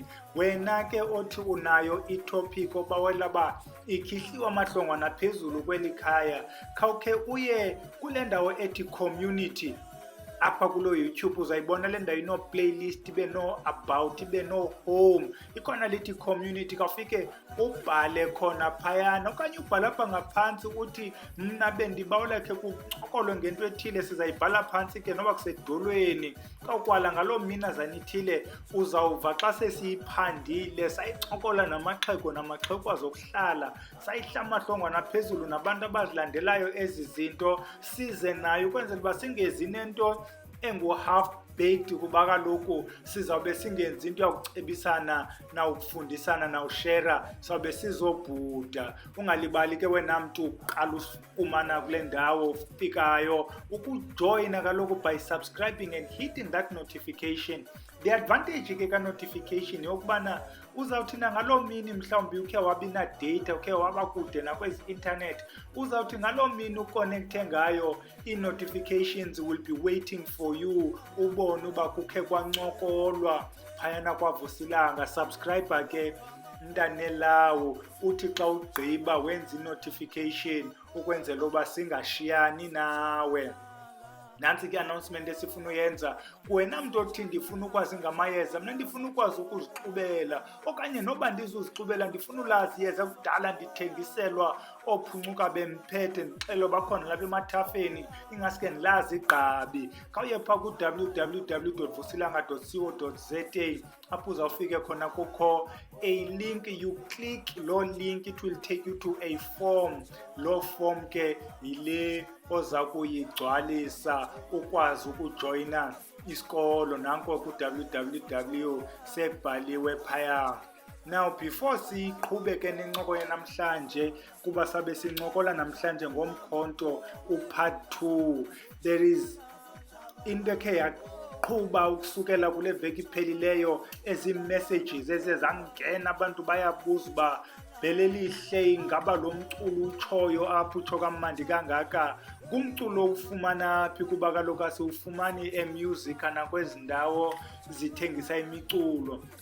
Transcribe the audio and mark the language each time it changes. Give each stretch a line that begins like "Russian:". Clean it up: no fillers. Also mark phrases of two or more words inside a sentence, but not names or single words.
Xhosa: Wena ke othi unayo itopic obawela ba ikhihliwa amahlongwana phezulu kweli khaya, khawukhe uye kule ndawo ethi community. Apha kulo YouTube uzayibona le ndawo ino playlist, ibe no about, ibe no home, ikhona lithi community. Kawufike ubhale khona phayana okanye ubhale apha ngaphantsi uthi mna bendibawela khe kucokolwe ngento ethile, sizayibhala phantsi ke noba kusedolweni. Kawukwala ngaloo mina zanithile uzawuva xa sesiyiphandile sayicokola namaxhego azokuhlala, sayihla amahlongwana phezulu nabantu abazilandelayo ezi zinto, size nayo ukwenzela uba singezi nento engu-half baked, kuba kaloku sizawube singenzi into yakucebisana nawukufundisana nawushera, sawube sizobhuda. Ungalibali ke wena mntu uqala ufumana kule ndawo ufikayo ukujoyina kaloku
English: by subscribing and hitting that notification. The advantage
Xhosa: ke ka-notification yokubana uzawuthi ngaloo mini mhlawumbi ukhe wabi na-data, ukhe waba kude nakwezi internet, uzawuthi ngaloo mini uconnecte ngayo,
English: ii-notifications will be waiting for you,
Xhosa: ubone uba kukhe kwancokolwa phayana kwavusilanga. Subscribe ke mntanelawo, uthi xa ugqiba wenza i-notification ukwenzela uba singashiyani nawe. Nantsi ke announcement esifuna uyenza. Wena mntu othi ndifuna ukwazi ngamayeza, mna ndifuna ukwazi ukuzixubela, okanye noba ndizuzixubela ndifuna ulazi iyeza kudala ndithengiselwa oophuncuka bemphethe ndixelo bakhona lapha emathafeni, ingaske ndilazi igqabi. Khawuye phaa ku-www.vusilanga.co.za apho uzawufike khona kukho
English: a link, you click
Xhosa: loo
English: link, it will take you to a form.
Xhosa: Loo form ke yile oza kuyigcwalisa ukwazi ukujoyina isikolo. Nanko ku-www sebhaliwe phaya.
English: Now before
Xhosa: siqhube ke nencoko yanamhlanje, kuba sabe sincokola namhlanje ngomkhonto upart 2,
English: there is
Xhosa: into ekhe yaqhuba ukusukela kule veki iphelileyo, ezi messages ezezangena, abantu bayabuza uba belelihle ingaba lo mculo utshoyo apho utsho kamandi kangaka kumculo ufumana phi, kuba kaloku asiwufumani emusic nakwezi ndawo zithengisa imiculo.